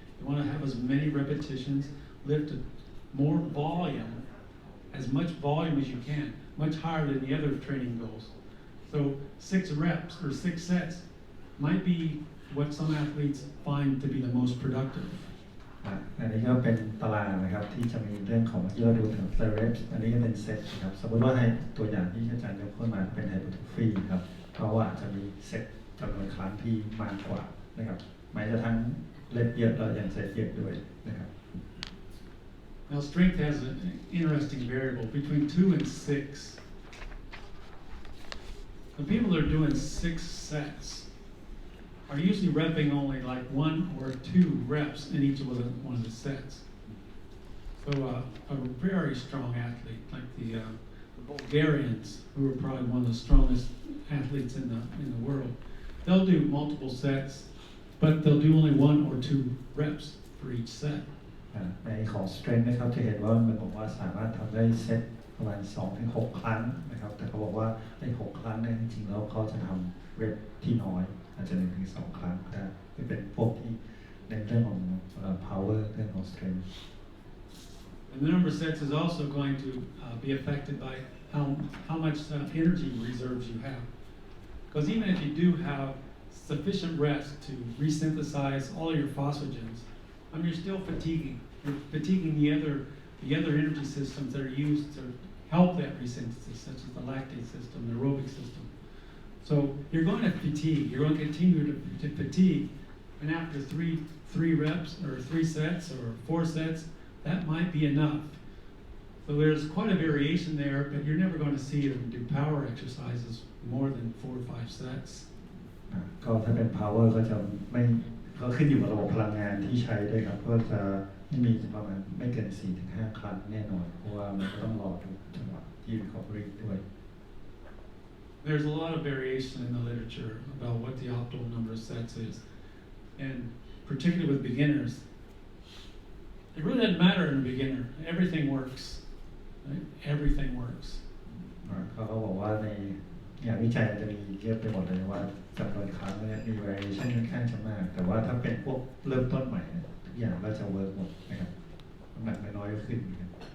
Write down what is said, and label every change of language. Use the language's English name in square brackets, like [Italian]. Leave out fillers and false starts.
[English] You want to have as many repetitions, lift more volume, as much volume as you can, much higher than the other training goals. So 6 reps or 6 sets might be what some athletes find to be the most productive. [Thai] อันนี้ก็เป็นตารางนะครับที่จะมีเรื่องของที่เราดูถึง reps อันนี้ก็เป็นเซตนะครับสมมติว่าให้ตัวอย่างที่อาจารย์ยกขึ้นมาเป็น hypertrophy ครับเพราะว่าจะมีเซตจำนวนครั้งที่มากกว่านะครับหมายจะทั้งเล่นเยอะแล้วยังเซตเยอะด้วยนะครับ [English] Now strength has an interesting variable between 2 and 6. The people that are doing 6 sets are usually repping only like 1 or 2 reps in each of one of the sets. So a very strong athlete, like the Bulgarians, who are probably one of the strongest athletes in the world, they'll do multiple sets, but they'll do only 1 or 2 reps for each set. [Thai] ในของ strength นะครับจะเห็นว่ามันบอกว่าสามารถทำได้เซตประมาณ 2-6 ครั้งนะครับแต่เขาบอกว่าใน 6 ครั้งเนี่ยจริงๆแล้วเขาจะทำเรปที่น้อยอาจจะ 1-2 ครั้งก็ได้เป็นพวกที่ในเรื่องของ power เรื่องของ strength. [English] And the number of sets is also going to be affected by how much energy reserves you have. Because even if you do have sufficient rest to resynthesize all your phosphagens, you're still fatiguing. You're fatiguing the other energy systems that are used to help that resynthesis, such as the lactate system, the aerobic system. So you're going to fatigue. You're going to continue to fatigue, and after three reps or 3 sets or 4 sets, that might be enough. So there's quite a variation there, but you're never going to see them do power exercises more than 4 or 5 sets. [Thai] ก็ถ้าเป็น power ก็จะไม่ก็ขึ้นอยู่กับระบบพลังงานที่ใช้ด้วยครับก็จะไม่มีประมาณไม่เกิน 4-5 ครั้งแน่นอนเพราะว่ามันก็ต้องรอทุกจังหวะที่ recovery ด้วย [English] There's a lot of variation in the literature about what the optimal number of sets is, and particularly with beginners, it really doesn't matter in a beginner. Everything works, right? Everything works. [Thai] เขาบอกว่าในงานวิจัยมันจะมีเยอะไปหมดเลยว่าจำนวนครั้งเนี่ยมี variation ค่อนข้างจะมากแต่ว่าถ้าเป็นพวกเริ่มต้นใหม่ทุกอย่างก็จะ work หมดนะครับน้ำหนักน้อยๆก็ขึ้นครับ